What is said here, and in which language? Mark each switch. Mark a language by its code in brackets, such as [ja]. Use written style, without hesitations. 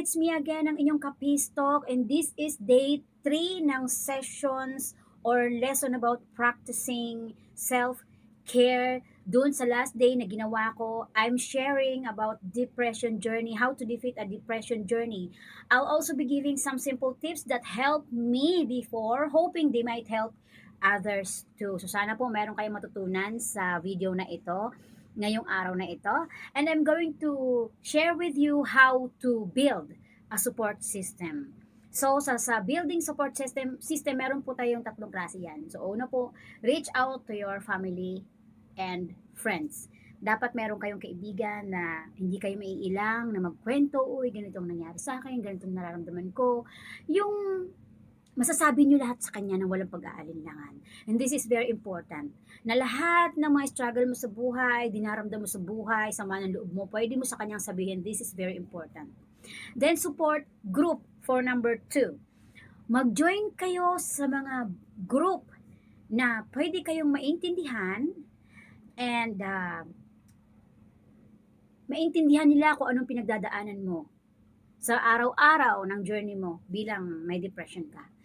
[en] It's me again, [tl] ang inyong [en] Kapistok, and this is day 3 ng sessions or lesson about practicing self-care. [tl] Doon sa last day na ginawa ko, [en] I'm sharing about depression journey, how to defeat a depression journey. I'll also be giving some simple tips that helped me before, hoping they might help others too. [tl] So sana po meron kayong matutunan sa video na ito, ngayong araw na ito. [en] And I'm going to share with you how to build a support system. [tl] So sa building support system meron po tayong tatlong klase yan. So una po, [en] reach out to your family and friends. [tl] Dapat meron kayong kaibigan na hindi kayo maiilang na magkwento, uy, ganito ang nangyari sa akin, ganito ang nararamdaman ko. Yung masasabi nyo lahat sa kanya ng walang pag-aalinlangan. [en] And this is very important. [tl] Na lahat ng mga struggle mo sa buhay, dinaramdam mo sa buhay, sama ng loob mo, pwede mo sa kanyang sabihin, [en] this is very important. Then support group for number 2. [tl] Mag-join kayo sa mga group na pwede kayong maintindihan and maintindihan nila kung anong pinagdadaanan mo sa araw-araw ng journey mo bilang may depression ka.